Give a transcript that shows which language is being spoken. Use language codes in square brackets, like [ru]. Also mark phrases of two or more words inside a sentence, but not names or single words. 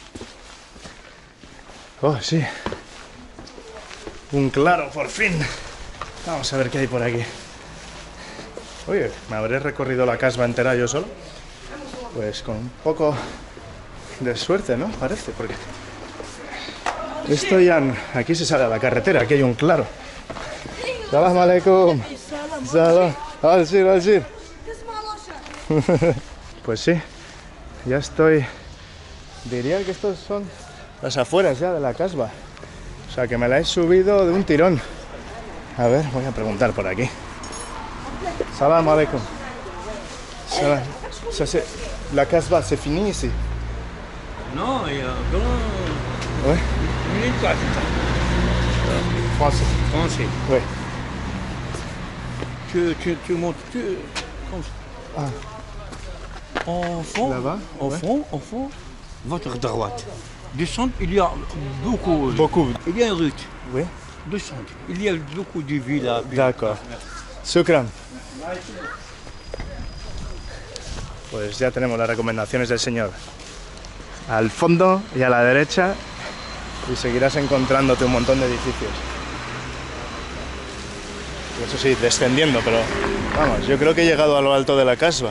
[es] Oh, sí. Un claro, por fin. Vamos a ver qué hay por aquí. Oye, ¿me habré recorrido la Casbah entera yo solo? Pues con un poco de suerte, ¿no? Parece, porque esto ya... Aquí se sale a la carretera, aquí hay un claro. [ar] سلام عليكم. سلام. [es] Al-Sir. Pues sí. Ya estoy... Diría que estos son las afueras ya de la Casbah. O sea, que me la he subido de un tirón. A ver, voy a preguntar por aquí. [ar] سلام عليكم. سلام. [fr] La Casbah, c'est fini ici? Non, il y a un grand... Oui. Une classe. Français. Français. Oui. Tu montes comme ça. Ah. En fond, Là-bas, au fond, votre droite. Descendre, il y a beaucoup. Beaucoup. Il y a une route. Oui. Descendre. Il y a beaucoup de villas. D'accord. Shukran. [es] Pues ya tenemos las recomendaciones del señor. Al fondo y a la derecha, y seguirás encontrándote un montón de edificios. Eso sí, descendiendo, pero vamos, yo creo que he llegado a lo alto de la Casbah.